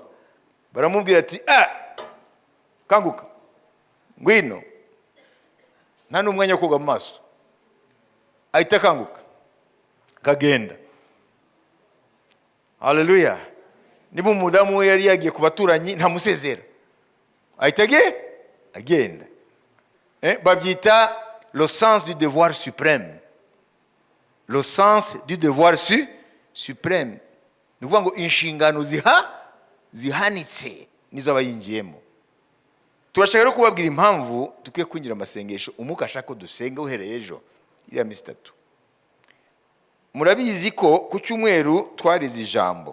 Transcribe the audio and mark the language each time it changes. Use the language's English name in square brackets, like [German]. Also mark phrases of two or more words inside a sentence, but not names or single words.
[Kinyarwanda] Baramubwira ati kanguka ngwino, nta n'umwanya wo koga mu maso, ahita kanguka kagenda. Haleluya. Niba umudamu we yari yagiye ku baturanyi ntamusezera, ahita agenda. [French] Babyita le sens du devoir suprême. Le sens du devoir suprême. [Kinyarwanda] Ni ukuvuga ngo inshingano zihanitse nizo abayingiyemo. Turashaka rero kubabwira impamvu dukwiye kwinjira amasengesho. Umwuka ashaka ko dusenga uhereye ejo iriya minsi 3. Murabizi ko ku cyumweru twarize ijambo.